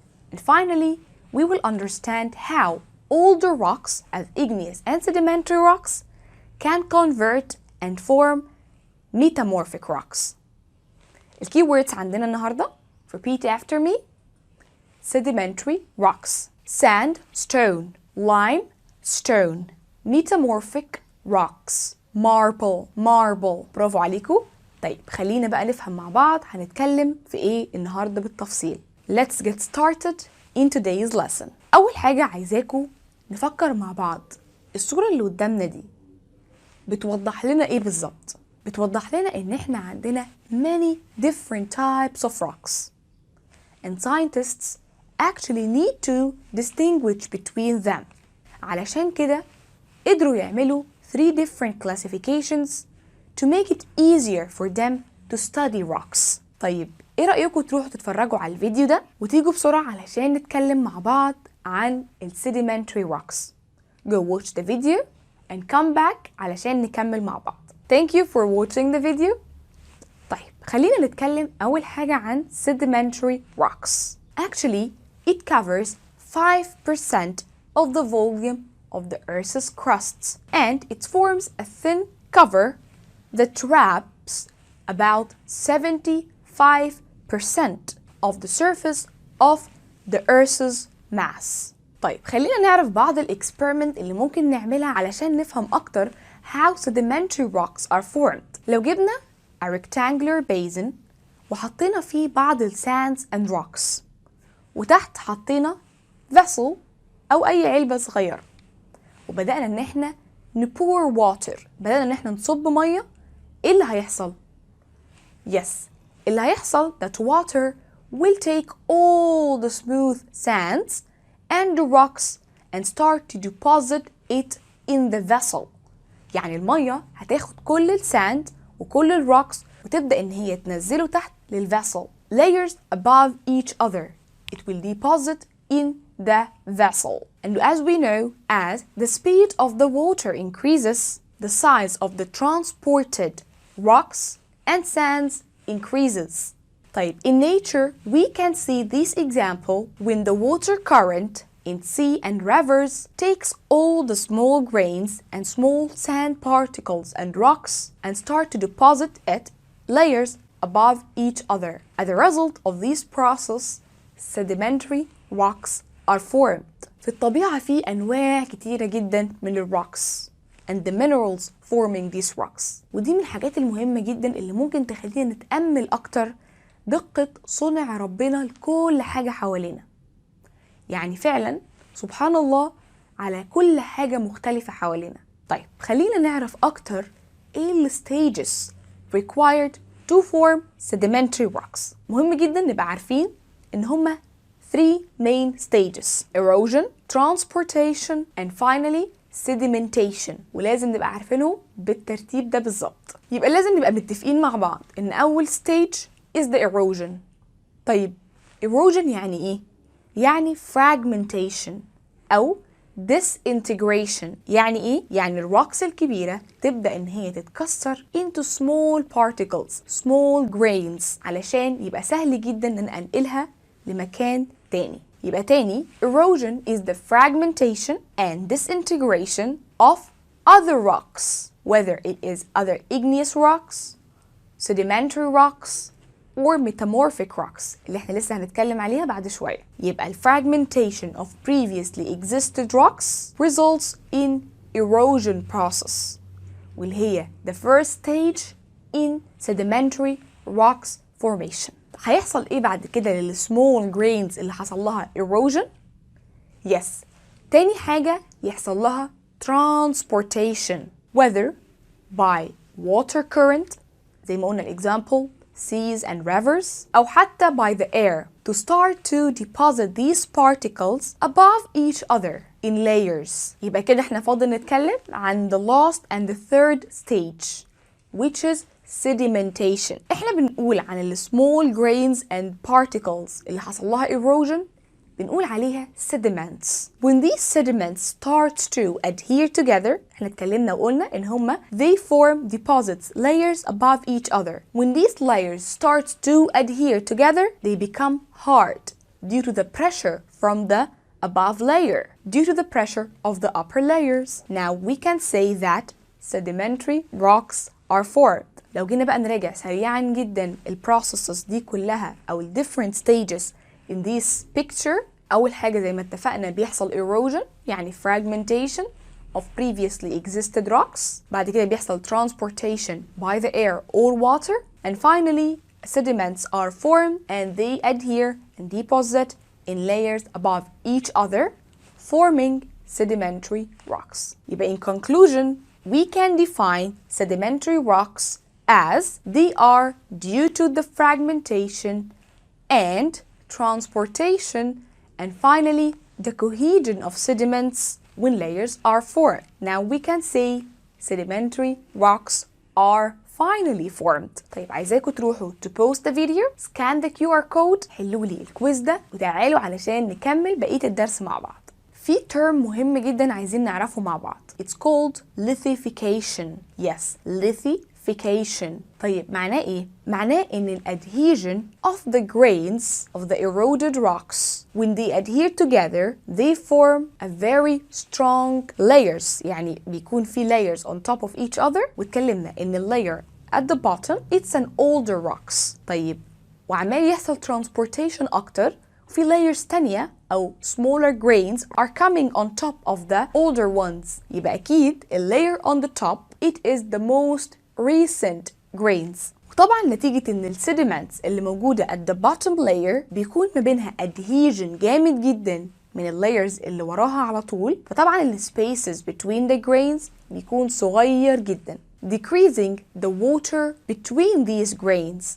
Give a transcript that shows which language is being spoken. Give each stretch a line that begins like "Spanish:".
English: And finally, we will understand how older rocks as igneous and sedimentary rocks can convert and form metamorphic rocks. The keywords
Arabic: عندنا النهارده:
English: repeat after me. Sedimentary rocks: sand, stone, lime, stone. Metamorphic rocks: marble.
Arabic: برافو عليكم. طيب خلينا بقى نفهم مع بعض هنتكلم في ايه النهارده بالتفصيل.
English: Let's get started in today's lesson.
Arabic: أول حاجة عايزاكم نفكر مع بعض، الصورة اللي قدامنا دي بتوضح لنا ايه بالظبط؟ بتوضح لنا ان احنا عندنا
English: many different types of rocks, and scientists actually need to distinguish between them.
Arabic: علشان كده قدروا يعملوا
English: 3 different classifications to make it easier for them to study rocks.
Arabic: طيب ايه رأيكم تروحوا تتفرجوا على الفيديو ده وتيجوا بسرعة علشان نتكلم مع بعض عن sedimentary rocks.
English: Go watch the video and come back
Arabic: علشان نكمل مع بعض.
English: Thank you for watching the video.
Arabic: طيب خلينا نتكلم أول حاجة عن sedimentary rocks.
English: Actually, it covers 5% of the volume of the Earth's crust, and it forms a thin cover that wraps about 75% of the surface of the Earth's mass.
Arabic: طيب خلينا نعرف بعض الاكسبيرمنت اللي ممكن نعملها علشان نفهم أكتر
English: how sedimentary rocks are formed.
Arabic: لو جبنا
English: a rectangular basin
Arabic: وحطينا فيه بعض
English: ال sands and rocks،
Arabic: وتحت حطينا
English: vessel
Arabic: أو أي علبة صغيرة، وبدأنا إن احنا
English: ن pour water،
Arabic: بدأنا إن احنا نصب مية، إيه اللي هيحصل؟
English: Yes,
Arabic: اللي هيحصل
English: that water will take all the smooth sands and the rocks and start to deposit it in the vessel.
Arabic: يعني المية هتاخد كل الساند وكل الروكس وتبدأ إن هي تنزله تحت للvessel.
English: Layers above each other. It will deposit in the vessel. And as we know, as the speed of the water increases, the size of the transported rocks and sands increases.
Arabic: طيب,
English: in nature, we can see this example when the water current in sea and rivers takes all the small grains and small sand particles and rocks and start to deposit it layers above each other. As a result of this process, sedimentary rocks are formed.
Arabic: في الطبيعة في أنواع كتيرة جدا من الروكس
English: and the minerals forming these rocks.
Arabic: ودي من الحاجات المهمة جدا اللي ممكن تخلينا نتأمل أكتر دقة صنع ربنا لكل حاجة حوالينا. يعني فعلا سبحان الله على كل حاجة مختلفة حوالينا. طيب خلينا نعرف أكتر إيه ال
English: stages required to form sedimentary rocks.
Arabic: مهم جدا نبقى عارفين إن هما
English: 3 main stages: erosion, transportation, and finally sedimentation.
Arabic: ولازم نبقى عارفينهم بالترتيب ده بالظبط. يبقى لازم نبقى متفقين مع بعض إن أول
English: stage is the erosion.
Arabic: طيب erosion يعني إيه؟ يعني
English: fragmentation أو disintegration.
Arabic: يعني إيه؟ يعني الروكس الكبيرة تبدأ إن هي تتكسر
English: into small particles, small grains،
Arabic: علشان يبقى سهل جدا إن أنقلها لمكان تاني. يبقى تاني
English: erosion is the fragmentation and disintegration of other rocks, whether it is other igneous rocks, sedimentary rocks, or metamorphic rocks
Arabic: اللي احنا لسه هنتكلم عليها بعد شوية. يبقى ال
English: fragmentation of previously existed rocks results in erosion process
Arabic: واللي هي
English: the first stage in sedimentary rocks formation.
Arabic: هيحصل ايه بعد كده لل
English: small grains
Arabic: اللي حصل لها erosion؟ yes. تاني حاجة يحصل لها
English: transportation whether by water current
Arabic: زي ما قلنا
English: example seas and rivers
Arabic: أو حتى
English: by the air to start to deposit these particles above each other in layers.
Arabic: يبقى كده احنا فاضل نتكلم عن
English: the last and the third stage which is sedimentation.
Arabic: احنا بنقول عن ال
English: small grains and particles
Arabic: اللي حصل لها erosion بنقول عليها sediments.
English: When these sediments start to adhere together
Arabic: احنا اتكلمنا وقلنا ان هما
English: they form deposits layers above each other. When these layers start to adhere together they become hard due to the pressure from the above layer, due to the pressure of the upper layers. Now we can say that sedimentary rocks are formed.
Arabic: لو جينا بقى نراجع سريعا جدا ال processes دي كلها أو ال
English: different stages in this picture.
Arabic: أول حاجة زي ما اتفقنا بيحصل erosion يعني
English: fragmentation of previously existed rocks.
Arabic: بعد كده بيحصل
English: transportation by the air or water. And finally sediments are formed and they adhere and deposit in layers above each other forming sedimentary rocks.
Arabic: يبقى
English: in conclusion we can define sedimentary rocks as they are due to the fragmentation and transportation and finally the cohesion of sediments when layers are formed. Now we can say sedimentary rocks are finally formed.
Arabic: طيب عايزاكم تروحوا
English: to pause the video, scan the QR code,
Arabic: حلوا لي الكويز ده وتعالوا علشان نكمل بقية الدرس مع بعض. في term مهم جدا عايزين نعرفه مع بعض.
English: It's called lithification. Yes, lithification.
Arabic: طيب معناه ايه؟ معناه ان ال
English: adhesion of the grains of the eroded rocks when they adhere together they form a very strong layers.
Arabic: يعني بيكون في
English: layers on top of each other
Arabic: واتكلمنا ان ال
English: layer at the bottom it's an older rocks.
Arabic: طيب وعمال يحصل
English: transportation
Arabic: اكتر في
English: layers
Arabic: تانية أو
English: smaller grains are coming on top of the older ones.
Arabic: يبقى أكيد ال
English: layer on the top it is the most recent grains.
Arabic: وطبعا نتيجة إن ال sediments اللي موجودة
English: at the bottom layer
Arabic: بيكون ما بينها adhesion جامد جدا من ال layers اللي وراها على طول فطبعا ال
English: spaces between the grains
Arabic: بيكون صغير جدا
English: decreasing the water between these grains.